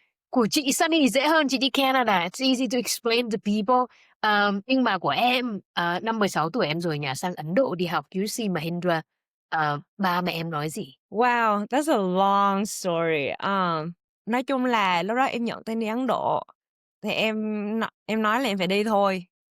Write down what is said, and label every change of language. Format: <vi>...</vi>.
<vi>Của chị Sunny dễ hơn, chị đi Canada.</vi> <en>It's easy to explain to people.</en> <vi>Nhưng mà của em, năm 16 tuổi em rời nhà sang Ấn Độ đi học UC Mahindra. Ba mẹ em nói gì?</vi> <en>Wow, that's a long story.</en> <vi>Nói chung là lúc đó em nhận tên đi Ấn Độ thì em nói là em phải đi thôi.</vi>